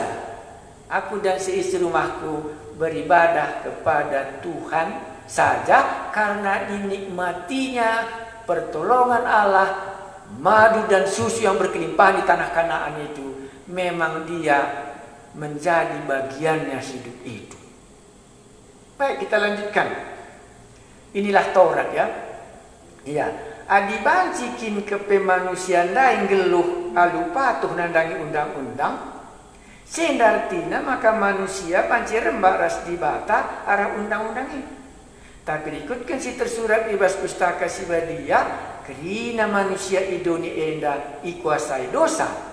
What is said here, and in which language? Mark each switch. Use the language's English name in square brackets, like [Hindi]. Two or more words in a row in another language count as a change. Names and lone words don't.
[Indonesian] Aku dan seistri rumahku beribadah kepada Tuhan saja karena dinikmatinya pertolongan Allah, madu dan susu yang berkelimpahan di tanah Kanaan itu. Memang dia menjadi bagiannya hidup itu. Baik, kita lanjutkan. Inilah Taurat ya. [Batak Karo] Iya. Adibancikin ke pemanusiaan lain geluh alu patuh nandangi undang-undang. Sendartina maka manusia panci rembak ras di bata arah undang-undang ini. Tapi ikutkan si tersurat ibas pustaka si badia kerina manusia idoni enda ikuasai dosa.